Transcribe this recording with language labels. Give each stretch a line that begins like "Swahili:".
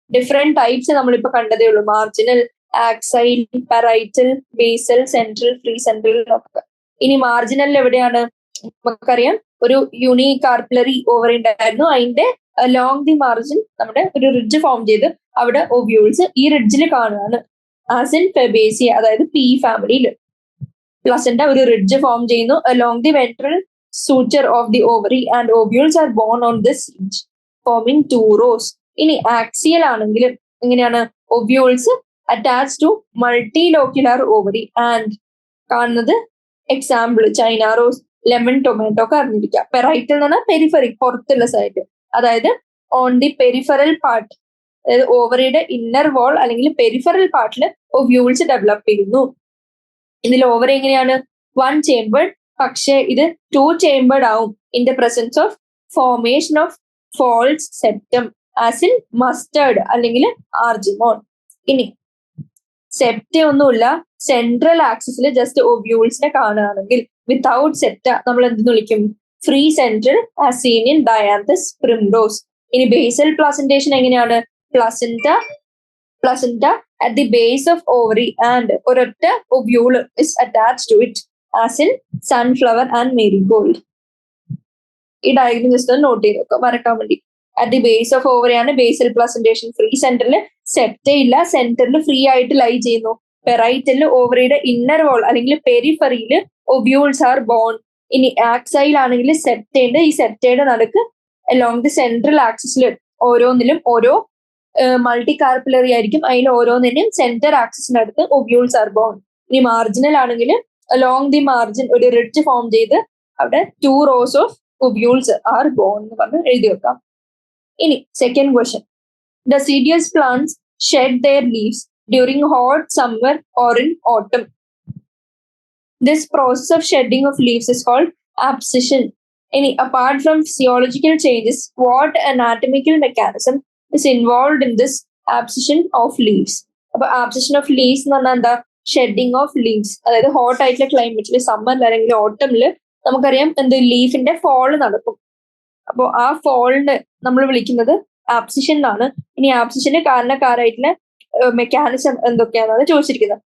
Malayalam: Different types നമ്മളിപ്പോ കണ്ടതേ ഉള്ളൂ, marginal, axial, parietal, basal, central, free central ഒക്കെ. ഇനി മാർജിനൽ എവിടെയാണ്, നമുക്കറിയാം ഒരു യൂണികാർപ്പിലറി ഓവറി ഉണ്ടായിരുന്നു, അതിന്റെ അലോങ് ദി മാർജിൻ നമ്മുടെ ഒരു റിഡ്ജ് ഫോം ചെയ്ത് അവിടെ ഒബ്യൂൾസ് ഈ റിഡ്ജിൽ കാണുകയാണ്.
English: As in Fabaceae, അതായത് pea ഫാമിലിയിൽ.
Malayalam: പ്ലസന്റ ഒരു റിഡ്ജ് ഫോം ചെയ്യുന്നു
English: Along the ventral suture of the ovary and ovules are born on this ridge forming two rows.
Malayalam: ഇനി ആക്സിയൽ ആണെങ്കിൽ എങ്ങനെയാണ്?
English: Ovules attach to multilocular ovary and കാണുന്നത് example China rose, lemon tomato ഒക്കെ അറിഞ്ഞിരിക്കുക.
Malayalam: Parietal എന്ന് പറഞ്ഞാൽ periphery, പുറത്തുള്ള സൈഡ്, അതായത്
English: on the peripheral part,
Malayalam: അതായത് ഓവറിയുടെ ഇന്നർ വാൾ അല്ലെങ്കിൽ പെരിഫറൽ പാർട്ടിൽ ഒവ്യൂൾസ് ഡെവലപ്പ് ചെയ്യുന്നു. ഇതിൽ ഓവറി എങ്ങനെയാണ്?
English: One chambered, പക്ഷേ ഇത് two chambered ആവും in the presence of formation of false septum as in mustard അല്ലെങ്കിൽ Argemone.
Malayalam: ഇനി സെപ്റ്റ ഒന്നുമില്ല, സെൻട്രൽ ആക്സിസിൽ ജസ്റ്റ് ഒവ്യൂൾസിനെ കാണുകയാണെങ്കിൽ വിത്തൗട്ട് സെപ്റ്റ നമ്മൾ എന്തെന്ന് വിളിക്കും?
English: Free central as seen in Dianthus primrose.
Malayalam: ഇനി ബേസൽ പ്ലസന്റേഷൻ എങ്ങനെയാണ്?
English: Placenta at the base of ovary and ഒരൊറ്റ ovule is attached to it as in sunflower and marigold.
Malayalam: ഈ ഡയഗ്രം ജസ്റ്റ് നോട്ട് ചെയ്ത് വെക്കാം മറക്കാൻ വേണ്ടി. At the base of ovary ആണ് basal പ്ലസന്റേഷൻ. Free സെന്ററിൽ സെപ്റ്റ ഇല്ല, സെന്ററിൽ ഫ്രീ ആയിട്ട് ലൈ ചെയ്യുന്നു. പെറൈറ്റലിൽ ഓവറിയുടെ ഇന്നർ വാൾ അല്ലെങ്കിൽ പെരിഫറിയിൽ ഒവ്യൂൾസ് ആർ ബോൺ. ഇനി ആക്സൈൽ ആണെങ്കിൽ സെപ്റ്റ ഉണ്ട്. ഈ സെപ്റ്റയുടെ നടുക്ക് അലോങ് ദി സെൻട്രൽ ആക്സിസിൽ ഓരോന്നിലും ഓരോ മൾട്ടി കാർപ്പിലറി ആയിരിക്കും. അതിൽ ഓരോന്നിനും സെന്റർ ആക്സിസിനടുത്ത് ഒവ്യൂൾസ് ആർ ബോൺ. ഇനി മാർജിനൽ ആണെങ്കിൽ അലോങ് ദി മാർജിൻ ഒരു റിഡ്ജ് ഫോം ചെയ്ത് അവിടെ to rose of ovules R bone എന്ന് പറഞ്ഞ് എഴുതി വെക്കാം. ഇനി second question,
English: deciduous plants shed their leaves during hot summer or in autumn. This process of shedding of leaves is called abscission. Any apart from physiological changes, what anatomical mechanism is involved in this abscission of leaves?
Malayalam: അപ്പോൾ abscission of leaves എന്ന് പറഞ്ഞാൽ എന്താ? Shedding of leaves. അതായത് hot ആയിട്ടുള്ള ക്ലൈമറ്റിൽ സമ്മറിൽ അല്ലെങ്കിൽ ഓട്ടമിൽ നമുക്കറിയാം എന്ത് ലീഫിന്റെ fall നടക്കും. അപ്പോൾ ആ ഫോളിന് നമ്മൾ വിളിക്കുന്നത് ആബ്സിഷൻ എന്നാണ്. ഇനി ആബ്സിഷന് കാരണക്കാരായിട്ടുള്ള മെക്കാനിസം എന്തൊക്കെയാണെന്നാണ് ചോദിച്ചിരിക്കുന്നത്.